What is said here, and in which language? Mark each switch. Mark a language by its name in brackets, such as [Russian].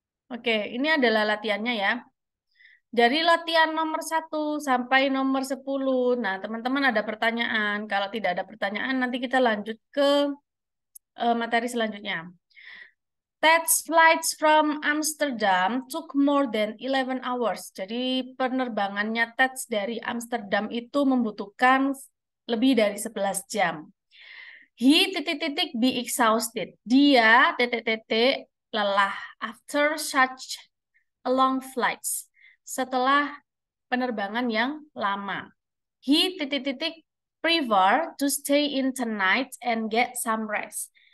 [Indonesian] Oke, ini adalah latihannya ya. Dari latihan nomor 1 sampai nomor 10. Nah, teman-teman ada pertanyaan. Kalau tidak ada pertanyaan, nanti kita lanjut ke materi selanjutnya. [English] Ted's flights from Amsterdam took more than 11 hours. [Indonesian] Jadi penerbangannya Ted's dari Amsterdam itu membutuhkan lebih dari 11 jam. [English] He [Indonesian] titik-titik [English] be exhausted. [Indonesian] Dia titik-titik lelah [English] after such a long flights. [Indonesian] Setelah penerbangan yang lama. [English] He [Indonesian] titik-titik [English] prefer to stay in tonight and get some rest.